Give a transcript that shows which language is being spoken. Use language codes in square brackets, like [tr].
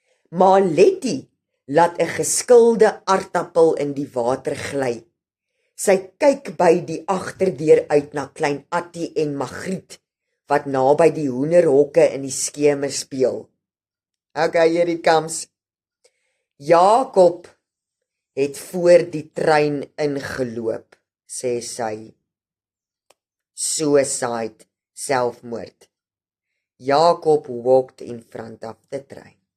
[af] Maar Letty laat 'n geskilde aardappel in die water gly. Sy kyk by die agterdeur uit na klein Attie en Magriet, wat naby die hoenderhokke in die skemer speel. [en] Okay, here it comes. [af] Jakob het voor die trein ingeloop, sê sy. [en] Suicide, selfmoord. Jakob walked in front of the train.